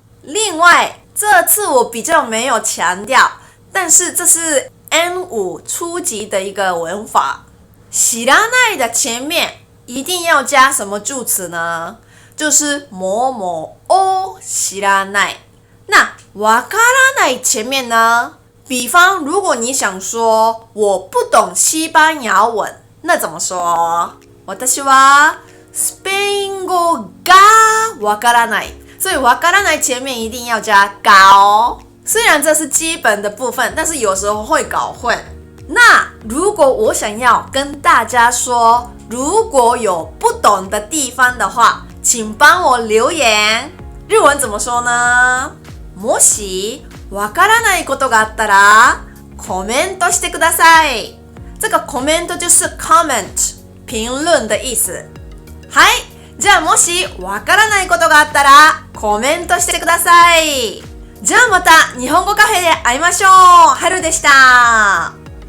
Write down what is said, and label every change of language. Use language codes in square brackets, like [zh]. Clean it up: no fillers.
[zh] 另外这次我比较没有强调，但是这是 N5 初级的一个文法，知らない的前面一定要加什么助词呢？就是某某を知らない。那わからない前面呢？比方如果你想说我不懂西班牙文，那怎么说？ [ja] 私はスペイン語がわからない。 [zh] 所以わからない前面一定要加が哦。虽然这是基本的部分，但是有时候会搞混。那如果我想要跟大家说，如果有不懂的地方的话，请帮我留言。日文怎么说呢？ [ja] もしわからないことがあったらコメントしてください。 [zh] 这个コメント就是 comment 评论的意思。 [ja] はい、じゃあもしわからないことがあったらコメントしてください。じゃあまた日本語カフェで会いましょう。はるでした。